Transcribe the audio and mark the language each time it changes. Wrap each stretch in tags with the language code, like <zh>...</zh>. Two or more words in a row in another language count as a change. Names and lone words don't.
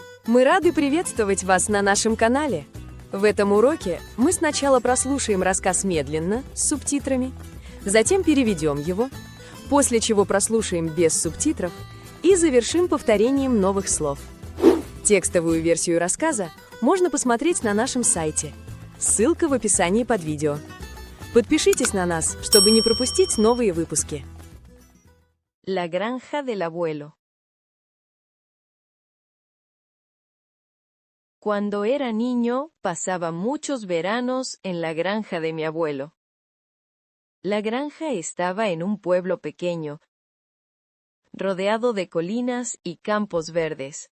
<ru>Мы рады приветствовать вас на нашем канале. В этом уроке мы сначала прослушаем рассказ медленно, с субтитрами, затем переведем его, после чего прослушаем без субтитров и завершим повторением новых слов. Текстовую версию рассказа можно посмотреть на нашем сайте. Ссылка в описании под видео. Подпишитесь на нас, чтобы не пропустить новые выпуски.</ru> <es>La granja del abuelo. Cuando era niño, pasaba muchos veranos en la granja de mi abuelo. La granja estaba en un pueblo pequeño, rodeado de colinas y campos verdes.</es>